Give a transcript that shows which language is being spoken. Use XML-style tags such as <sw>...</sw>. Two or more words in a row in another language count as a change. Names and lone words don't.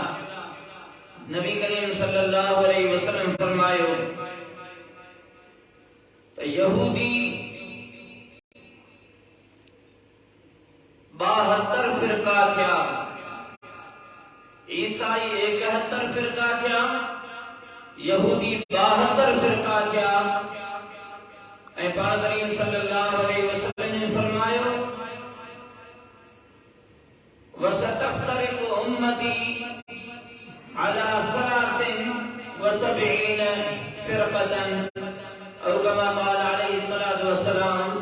<sd>नबी करीम</sd> <ar>صلى الله عليه وسلم</ar> <sd>फरमायो त यहूदी 72 फिरका थिया, ईसाई 71 फिरका थिया, यहूदी 72 फिरका थिया। ऐं पाण करीम</sd> <ar>صلى الله عليه وسلم</ar> <sd>ने फरमायो,</sd> <ar>وستفترق أمتي على ثلاث وسبعين فرقة أو كما قال عليه الصلاة والسلام.</ar>